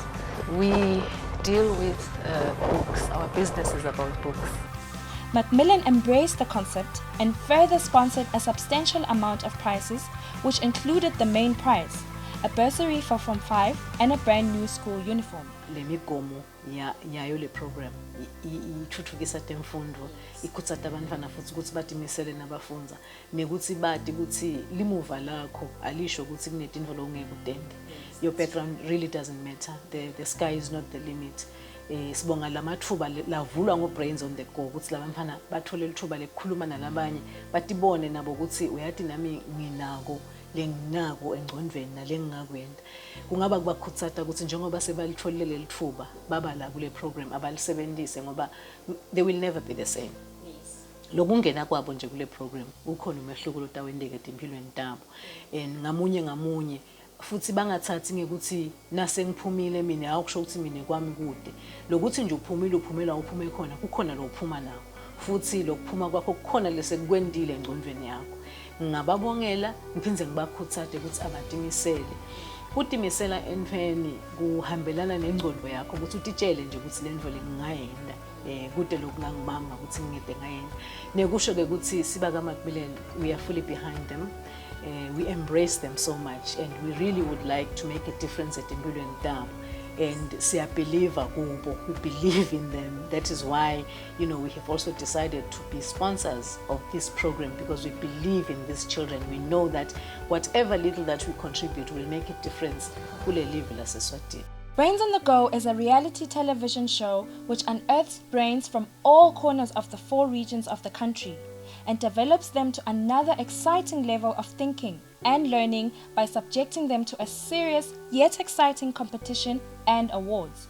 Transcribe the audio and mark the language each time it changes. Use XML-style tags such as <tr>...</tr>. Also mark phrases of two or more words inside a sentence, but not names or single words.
<en>We deal with books. Our business is about books. Macmillan embraced the concept and further sponsored a substantial amount of prizes, which included the main prize, a bursary for Form 5 and a brand new school uniform.</en> <ss>Le migomo yayo le program ithuthukisa temfundo ikutsata abantwana futhi ukuthi batimisele nabafunza nekuthi bati ukuthi limuva lakho alisho ukuthi kunetinto longeke udende.</ss> <en>Your background really doesn't matter. The sky is not the limit.</en> <ss>Sibonga lamathuba lavulwa ngoBrains on the Go ukuthi labantwana bathole lithuba lekukhuluma nalabanye batibone nabo ukuthi uyathi nami nginako lenginako engcondweni nalengingakwenda. Kungaba kubakhutsata ukuthi njengoba sebalitholile lelithuba baba la kule program abalisebenzise ngoba</ss> <en>they will never be the same.</en> <ss>Lokungena kwabo nje kule program ukhona umehluko lotawendeke empilweni tabo ngamunye futhi bangathathi ngekuthi nase ngiphumile mina akusho ukuthi mina kwami kude lokuthi nje uphumela uphume khona kukhona lo uphuma nawo futhi lokuphuma kwakho kukhona lesekukwendile engcondweni yakho. Ngababongela ngiphinze ngibakhutsate ukuthi abatimisele utimisela entweni kuhambelana nengcondo yakho ukuthi utitshele nje ukuthi le ndvo lengingayenda kude lokungangibamba ukuthi ngide ngayenda nekusho ke ukuthi siba kaMacmillan</ss> <en>we are fully behind them. We embrace them so much and we really would like to make a difference at</en> <ss>empilweni tabo</ss> <en>and</en> <ss>siya believer kubo,</ss> <en>we believe in them. That is why we have also decided to be sponsors of this program because we believe in these children. We know that whatever little that we contribute will make a difference kule live la Eswatini. Brains on the Go is a reality television show which unearths brains from all corners of the 4 regions of the country and develops them to another exciting level of thinking and learning by subjecting them to a serious yet exciting competition and awards.</en>